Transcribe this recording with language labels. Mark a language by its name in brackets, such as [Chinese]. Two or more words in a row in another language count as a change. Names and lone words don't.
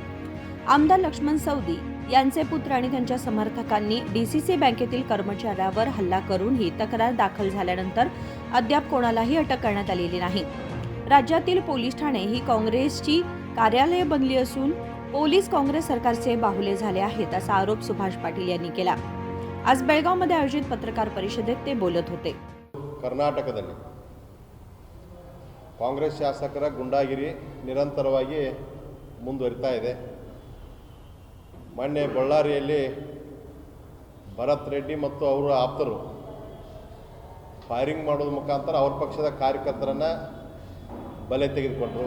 [Marathi] आमदार लक्ष्मण सौदी यांचे पुत्र आणि त्यांच्या समर्थकांनी डीसीसी बँकेतील कर्मचाऱ्यावर हल्ला करून ही तक्रार दाखल झाल्यानंतर अद्याप कोणालाही अटक करण्यात आलेली नाही। राज्यातील पोलीस ठाणे ही काँग्रेसची कार्यालये बनली असून पोलीस काँग्रेस सरकारचे बाहुले झाले आहेत असा आरोप सुभाष पाटील यांनी केला। आज बेळगावमध्ये आयोजित पत्रकार परिषदेत ते बोलत होते। [Kannada] ಕರ್ನಾಟಕದಲ್ಲಿ ಕಾಂಗ್ರೆಸ್ ಶಾಸಕರ ಗುಂಡಾಗಿರಿ ನಿರಂತರವಾಗಿ ಮುಂದುವರಿತಾ ಇದೆ। ಮೊನ್ನೆ ಬಳ್ಳಾರಿಯಲ್ಲಿ ಭರತ್ ರೆಡ್ಡಿ ಮತ್ತು ಅವರ ಆಪ್ತರು ಫೈರಿಂಗ್ ಮಾಡೋದ್ರ ಮುಖಾಂತರ ಅವರ ಪಕ್ಷದ ಕಾರ್ಯಕರ್ತರನ್ನು ಬಲೆ ತೆಗೆದುಕೊಂಡರು।